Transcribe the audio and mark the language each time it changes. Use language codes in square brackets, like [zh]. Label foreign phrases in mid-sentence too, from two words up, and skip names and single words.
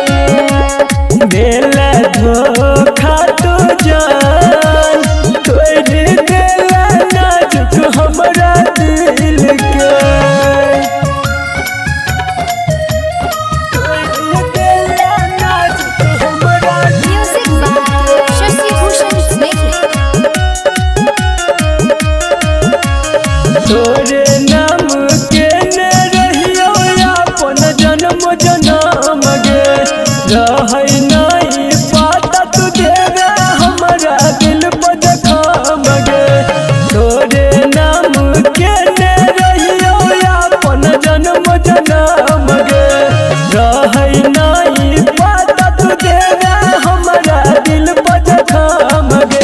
[mai] देला धोखा तू जान तोरी देला नाजुक हमरा दिल के तोरी देला नाजुक हमरा [en] music by Shashi Bhushan Sneh [mai] तोरे नाम के ने रहियो अपन जन्म जन्म गे रहै नहीं पाता तू देवे हमरा दिल पर जखम गे तोरे नाम के ने रहियो अपन जन्म जन्म गे रहै नहीं पाता तू देवे हमरा दिल पर जखम गे